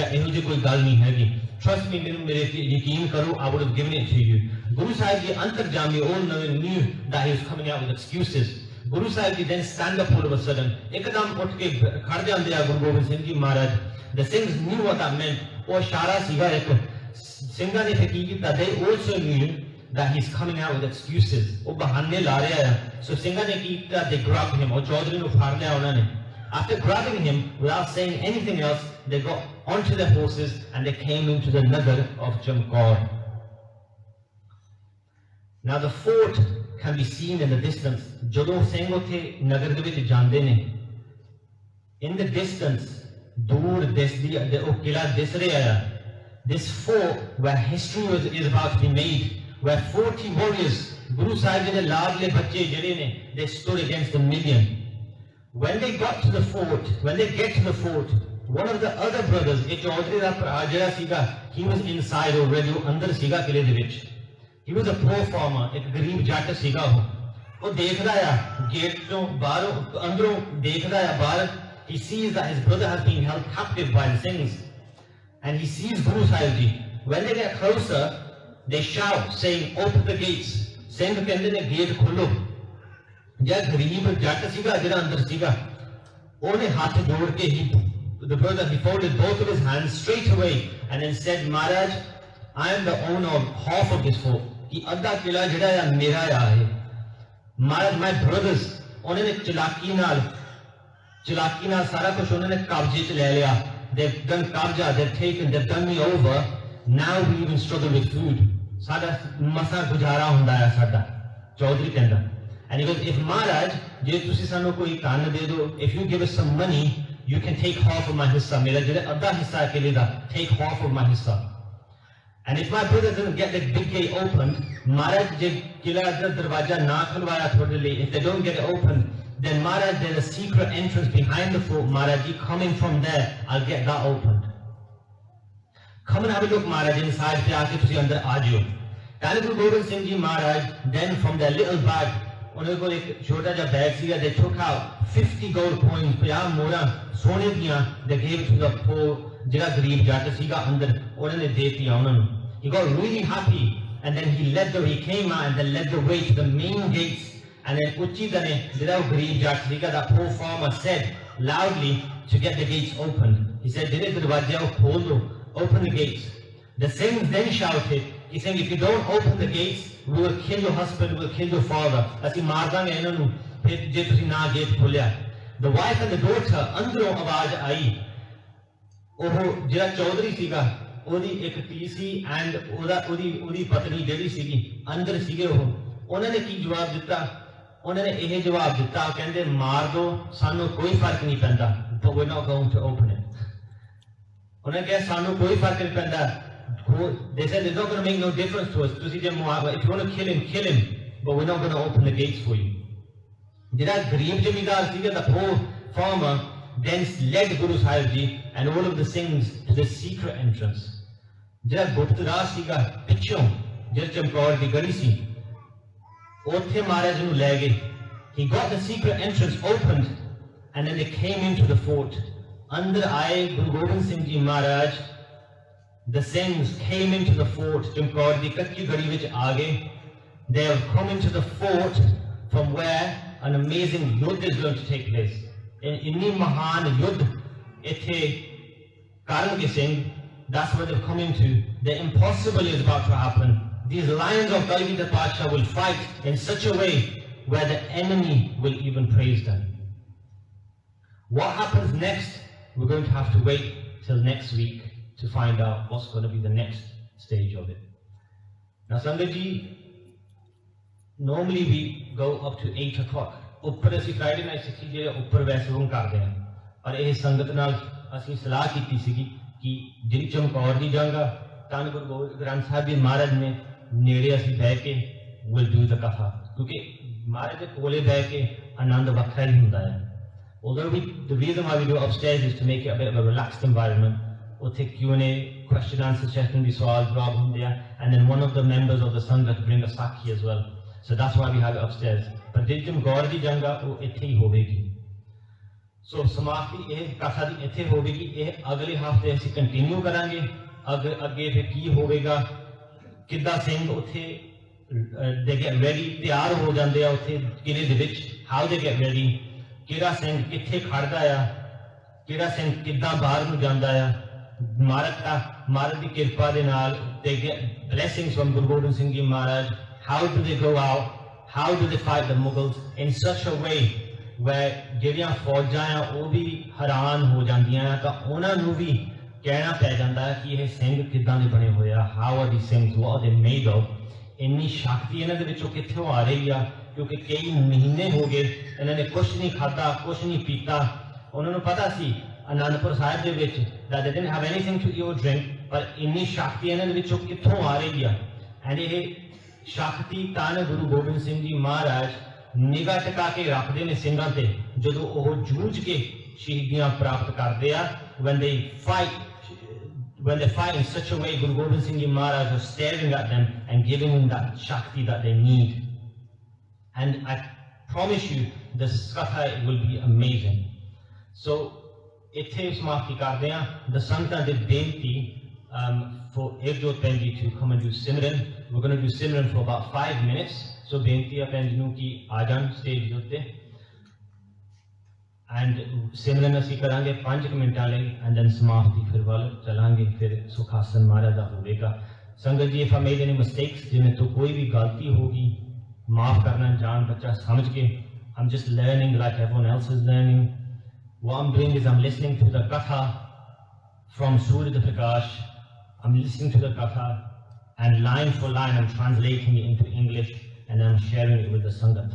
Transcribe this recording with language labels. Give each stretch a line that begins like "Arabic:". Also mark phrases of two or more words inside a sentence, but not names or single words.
Punjabi: ਇਹੋ ਜਿਹੀ ਕੋਈ ਗੱਲ ਨਹੀਂ ਹੈਗੀ.
English: Trust me,
Punjabi: ਮੇਰੇ ਤੇ ਯਕੀਨ ਕਰੋ,
English: I would have given it to you. Guru Sahib ji antarjami all knew that he was coming out with excuses. Guru Sahib ji then stand up all of a sudden.
Punjabi: Ekadam ਉੱਠ ਕੇ ਖੜ ਜਾਂਦੇ ਆ ਗੁਰੂ ਗੋਬਿੰਦ ਸਿੰਘ ਜੀ ਮਹਾਰਾਜ.
English: The Sikhs knew what that meant.
Punjabi: ਉਹ ਇਸ਼ਾਰਾ ਸੀਗਾ ਇੱਕ. ਸਿੰਘਾਂ ਨੇ ਕੀ ਕੀਤਾ?
English: They also knew that he's coming out with excuses.
Punjabi: ਉਹ ਬਹਾਨੇ ਲਾ ਰਿਹਾ ਹੈ. So ਸਿੰਘਾਂ ਨੇ ਕੀ ਕੀਤਾ?
English: They grabbed him.
Punjabi: ਉਹ ਚੌਧਰੀ ਨੂੰ ਫੜ ਲਿਆ ਉਹਨਾਂ ਨੇ.
English: After grabbing him, without saying anything else, they got onto their horses and they came into the nagar of Chamkaur. Now the fort can be seen in the distance.
Punjabi: ਜਦੋਂ ਸਿੰਘ ਉੱਥੇ ਨਗਰ ਦੇ ਵਿੱਚ ਜਾਂਦੇ ਨੇ,
English: in the distance,
Punjabi: ਦੂਰ ਦਿਸਦੀ ਉਹ ਕਿਲਾ ਦਿਸ ਰਿਹਾ ਹੈ.
English: This fort where history is about to be made, where 40 warriors,
Punjabi: Guru Sahib ji ਦੇ ਲਾਡਲੇ ਬੱਚੇ ਜਿਹੜੇ ਨੇ,
English: they stood against a million. When they get to the fort, one of the other brothers,
Punjabi: ਇਹ ਚੌਧਰੀ ਦਾ ਭਰਾ ਜਿਹੜਾ ਸੀਗਾ,
English: he was inside already,
Punjabi: ਉਹ ਅੰਦਰ ਸੀਗਾ ਕਿਲੇ ਦੇ ਵਿੱਚ.
English: He was a poor farmer,
Punjabi: ਇੱਕ ਗਰੀਬ ਜੱਟ ਸੀਗਾ ਉਹ ਦੇਖਦਾ ਆ ਗੇਟ ਤੋਂ ਬਾਹਰੋਂ ਅੰਦਰੋਂ ਦੇਖਦਾ ਆ ਬਾਹਰ.
English: He sees that his brother has been held captive by the Singhs, and he sees Guru Sahib ji. When they get closer, they shout, saying, "Open the gates." Singh
Punjabi: ਕਹਿੰਦੇ ਨੇ ਗੇਟ ਖੋਲੋ. ਜਿਹੜਾ ਗਰੀਬ ਜੱਟ ਸੀਗਾ ਜਿਹੜਾ ਅੰਦਰ ਸੀਗਾ, ਉਹਨੇ ਹੱਥ ਜੋੜ ਕੇ
English: the brother, he folded both of his hands straight away and then said, Maharaj, I am the owner of half of this fort.
Punjabi: कि अद्धा किला जिहड़ा है मेरा है.
English: Maharaj, my brothers,
Punjabi: ਉਹਨਾਂ ਨੇ ਚਲਾਕੀ ਨਾਲ ਸਾਰਾ ਕੁਝ ਉਹਨਾਂ ਨੇ ਕਬਜ਼ੇ 'ਚ ਲੈ ਲਿਆ.
English: They've done kabja, they've done me over. Now we even struggle with food.
Punjabi: ਸਾਡਾ ਮਸਾ ਗੁਜ਼ਾਰਾ ਹੁੰਦਾ ਹੈ ਸਾਡਾ. ਚੌਧਰੀ ਕਹਿੰਦਾ.
English: And he goes, if Maharaj,
Punjabi: ਜੇ ਤੁਸੀਂ ਸਾਨੂੰ ਕੋਈ ਧਨ ਦੇ ਦਿਓ,
English: if you give us some money, you can take half of my hissa.
Punjabi: ਮੇਰਾ ਜਿਹੜਾ ਅੱਧਾ ਹਿੱਸਾ ਹੈ ਕਿਲੇ ਦਾ,
English: take half of my hissa. And if my brother doesn't get the big gate opened,
Punjabi: Maharaj, ਜੇ ਕਿਲਾ ਦਾ ਦਰਵਾਜ਼ਾ ਨਾ ਖੁਲਵਾਇਆ ਤੁਹਾਡੇ ਲਈ,
English: if they don't get it opened, then Maharaj, there's a secret entrance behind the fort. Maharaj, coming from there, I'll get that opened. Come and have a look, Maharaj, inside.
Punjabi: ਪੇ ਆਕੇ ਤੁਸੀਂ ਅੰਦਰ ਆ ਜਾਇਓ.
English: Then Guru Gobind Singh Ji Maharaj, then from their little bag,
Punjabi: ਉਹਨਾਂ ਕੋਲ ਇੱਕ ਛੋਟਾ ਜਿਹਾ ਬੈਗ ਸੀਗਾ.
English: They took out 50 gold coins,
Punjabi: 50 ਮੋਹਰਾਂ ਸੋਨੇ ਦੀਆਂ.
English: They gave it to the poor,
Punjabi: ਜਿਹੜਾ ਗਰੀਬ ਜੱਟ ਸੀਗਾ ਅੰਦਰ, ਉਹਨਾਂ ਨੇ ਦੇ ਦਿੱਤੀਆਂ ਉਹਨਾਂ ਨੂੰ.
English: He got really happy, and then he came out and then led the way to the main gates. And then
Punjabi: ਉੱਚੀ ਦਨੇ ਜਿਹੜਾ ਉਹ ਗਰੀਬ ਜੱਟ ਸੀਗਾ,
English: that poor farmer said loudly to get the gates opened. He said,
Punjabi: ਜਿਹੜੇ ਦਰਵਾਜ਼ੇ ਉਹ ਖੋਲ ਦੋ,
English: open the gates. The Singhs then shouted, He's saying, if you don't open the gates, we will kill your husband, we will kill your father.
Punjabi: ਅਸੀਂ ਮਾਰ ਦਾਂਗੇ ਇਹਨਾਂ ਨੂੰ ਫਿਰ ਜੇ ਤੁਸੀਂ ਨਾ ਗੇਟ ਖੋਲਿਆ.
English: The wife and the daughter
Punjabi: ਅੰਦਰੋਂ ਆਵਾਜ਼ ਆਈ. ਉਹ ਜਿਹੜਾ ਚੌਧਰੀ ਸੀਗਾ ਉਹਦੀ ਇੱਕ ਧੀ ਸੀ ਐਂਡ ਉਹਦੀ ਪਤਨੀ ਜਿਹੜੀ ਸੀਗੀ ਅੰਦਰ ਸੀਗੇ ਉਹਨਾਂ ਨੇ ਕੀ ਜਵਾਬ ਦਿੱਤਾ? ਉਹਨਾਂ ਨੇ ਇਹ ਜਵਾਬ ਦਿੱਤਾ, ਕਹਿੰਦੇ ਮਾਰ ਦੋ, ਸਾਨੂੰ ਕੋਈ ਫਰਕ ਨਹੀਂ ਪੈਂਦਾ,
English: but we're not going to open it.
Punjabi: ਉਹਨਾਂ ਨੇ ਕਿਹਾ ਸਾਨੂੰ ਕੋਈ ਫਰਕ ਨਹੀਂ ਪੈਂਦਾ.
English: They said it's not going to make no difference to us.
Punjabi: ਤੁਸੀਂ ਜੇ
English: if you want to kill him, but we're not going to open the gates for you.
Punjabi: ਜਿਹੜਾ ਗਰੀਬ ਜ਼ਮੀਂਦਾਰ ਸੀਗਾ,
English: the poor farmer then led Guru Sahib Ji and all of the Singhs to the secret entrance.
Punjabi: ਜਿਹੜਾ ਗੁਪਤ ਰਾਹ ਸੀਗਾ ਪਿੱਛੋਂ ਜਿਹੜਾ ਚਮਕੌਰ ਦੀ ਗਲੀ ਸੀ ਉੱਥੇ ਮਹਾਰਾਜ ਨੂੰ ਲੈ ਗਏ.
English: He got the secret entrance opened and then they came into the fort.
Punjabi: ਅੰਦਰ ਆਏ ਗੁਰੂ ਗੋਬਿੰਦ ਸਿੰਘ ਜੀ ਮਹਾਰਾਜ.
English: The Singhs came into the fort.
Punjabi: ਚਮਕੌਰ ਦੀ ਕੱਚੀ ਗਲੀ ਵਿੱਚ ਆ ਗਏ.
English: They have come into the fort from where an amazing yudh is going to take place.
Punjabi: ਇੰਨੀ ਮਹਾਨ ਯੁੱਧ ਇੱਥੇ ਕਰਨਗੇ ਸਿੰਘ.
English: That's what they've come into. The impossible is about to happen. These lions of Galgi Pasha will fight in such a way where the enemy will even praise them. What happens next? We're going to have to wait till next week to find out what's going to be the next stage of it. Now Sangat Ji, normally we go up to 8 o'clock.
Punjabi: ਉੱਪਰ ਅਸੀਂ ਫਰਾਈਡੇ ਨਾਈਟ ਸਿੱਖੀ ਜਿਹੜੇ ਉੱਪਰ ਵੈਸੇ ਉਹ ਕਰਦੇ ਹਾਂ, ਪਰ ਇਹ ਸੰਗਤ ਨਾਲ ਅਸੀਂ ਸਲਾਹ ਕੀਤੀ ਸੀਗੀ ਕਿ ਜਿਹੜੀ ਚਮਕੌਰ ਦੀ ਜੰਗ ਆ ਧੰਨ ਗੁਰੂ ਗੋਬਿੰਦ ਗ੍ਰੰਥ ਸਾਹਿਬ ਜੀ ਮਹਾਰਾਜ ਨੇ ਨੇੜੇ ਅਸੀਂ ਬਹਿ ਕੇ
English: will do the
Punjabi: ਕਥਾ, ਕਿਉਂਕਿ ਮਹਾਰਾਜ ਦੇ ਕੋਲੇ ਬਹਿ ਕੇ ਆਨੰਦ ਵੱਖਰਾ ਹੀ ਹੁੰਦਾ ਹੈ.
English: Although the reason why we do upstairs is to make it a bit of a relaxed environment.
Punjabi: ਉੱਥੇ
English: Q&A, question answer session
Punjabi: ਦੀ ਸਵਾਲ ਜਵਾਬ ਹੁੰਦੇ ਆ,
English: and then one of the members of the Sangat bring a Sakhi as well. So that's why we have it upstairs.
Punjabi: ਪਰ ਜਿਹੜੀ ਚਮਕੌਰ ਦੀ ਜੰਗ ਆ ਉਹ ਇੱਥੇ ਹੀ ਹੋਵੇਗੀ. ਸੋ ਸਮਾਪਤੀ ਇਹ ਕਥਾ ਦੀ ਇੱਥੇ ਹੋਵੇਗੀ. ਇਹ ਅਗਲੇ ਹਫ਼ਤੇ ਅਸੀਂ ਕੰਟੀਨਿਊ ਕਰਾਂਗੇ. ਅੱਗੇ ਫਿਰ ਕੀ ਹੋਵੇਗਾ, ਕਿੱਦਾਂ ਸਿੰਘ ਉੱਥੇ
English: they get ready,
Punjabi: ਤਿਆਰ ਹੋ ਜਾਂਦੇ ਆ ਉੱਥੇ ਕਿਲੇ ਦੇ ਵਿੱਚ,
English: how they get ready,
Punjabi: ਕਿਹੜਾ ਸਿੰਘ ਕਿੱਥੇ ਖੜਦਾ ਆ, ਕਿਹੜਾ ਸਿੰਘ ਕਿੱਦਾਂ ਬਾਹਰ ਨੂੰ ਜਾਂਦਾ ਆ. ਮਹਾਰਾਜ ਦੀ ਕਿਰਪਾ ਦੇ ਨਾਲ
English: they get blessings from Guru Gobind Singh Ji Maharaj. How do they go out? How do they fight the Mughals in such a way where
Punjabi: ਜਿਹੜੀਆਂ ਫੌਜਾਂ ਆ ਉਹ ਵੀ ਹੈਰਾਨ ਹੋ ਜਾਂਦੀਆਂ ਆ, ਤਾਂ ਉਹਨਾਂ ਨੂੰ ਵੀ ਕਹਿਣਾ ਪੈ ਜਾਂਦਾ ਹੈ ਕਿ ਇਹ ਸਿੰਘ ਕਿੱਦਾਂ ਦੇ ਬਣੇ ਹੋਏ ਆ.
English: How are these things? What are they made of?
Punjabi: ਇੰਨੀ ਸ਼ਕਤੀ ਇਹਨਾਂ ਦੇ ਵਿੱਚੋਂ ਕਿੱਥੋਂ ਆ ਰਹੀ ਆ, ਕਿਉਂਕਿ ਕਈ ਮਹੀਨੇ ਹੋ ਗਏ ਇਹਨਾਂ ਨੇ ਕੁਛ ਨਹੀਂ ਖਾਧਾ, ਕੁਛ ਨਹੀਂ ਪੀਤਾ. ਉਹਨਾਂ ਨੂੰ ਪਤਾ ਸੀ ਅਨੰਦਪੁਰ ਸਾਹਿਬ ਦੇ ਵਿੱਚ
English: that they didn't have anything to eat or drink,
Punjabi: ਪਰ ਇੰਨੀ ਸ਼ਕਤੀ ਇਹਨਾਂ ਦੇ ਵਿੱਚੋਂ ਕਿੱਥੋਂ ਆ ਰਹੀ ਆ. ਐਂਡ ਇਹ ਸ਼ਕਤੀ ਧੰਨ ਗੁਰੂ ਗੋਬਿੰਦ ਸਿੰਘ ਜੀ ਮਹਾਰਾਜ ਨਿਗਾਹ ਟਿਕਾ ਕੇ ਰੱਖਦੇ ਨੇ ਸਿੰਘਾਂ ਤੇ ਜਦੋਂ ਉਹ ਜੂਝ ਕੇ ਸ਼ਹੀਦੀਆਂ ਪ੍ਰਾਪਤ ਕਰਦੇ ਆ.
English: when they fight in such a way, Guru Gobind Singh Ji Maharaj was staring at them and giving them that shakti that they need. And I promise you this katha will be amazing.
Punjabi: So ਇੱਥੇ ਸਮਾਪਤੀ ਕਰਦੇ ਆ.
English: The
Punjabi: ਸੰਗਤਾਂ ਦੇ ਬੇਨਤੀ
English: for Ekjot Penji to come and do Simran. We're going to do Simran for about 5 minutes.
Punjabi: So ਬੇਨਤੀ ਹੈ ਪੈਨਜੀ ਨੂੰ ਕਿ ਆ ਜਾਣ stage ਦੇ ਉੱਤੇ, and Simran ਅਸੀਂ ਕਰਾਂਗੇ 5 ਮਿੰਟਾਂ ਲਈ,
English: and then
Punjabi: ਸਮਾਪਤੀ ਫਿਰ ਵੱਲ ਚਲਾਂਗੇ. ਫਿਰ ਸੁਖਾਸਨ ਮਹਾਰਾਜ ਦਾ ਹੋਵੇਗਾ. ਸੰਗਤ ਜੀ,
English: if I made any mistakes,
Punjabi: ਜਿਵੇਂ ਤੋਂ ਕੋਈ ਵੀ ਗਲਤੀ ਹੋਗੀ ਮਾਫ ਕਰਨਾ, ਜਾਣ ਬੱਚਾ ਸਮਝ ਕੇ.
English: I'm just learning like everyone else is learning. What I'm doing is I'm listening to the Katha from Surya Prakash. I'm listening to the Katha and line for line I'm translating it into English and I'm sharing it with the Sangat.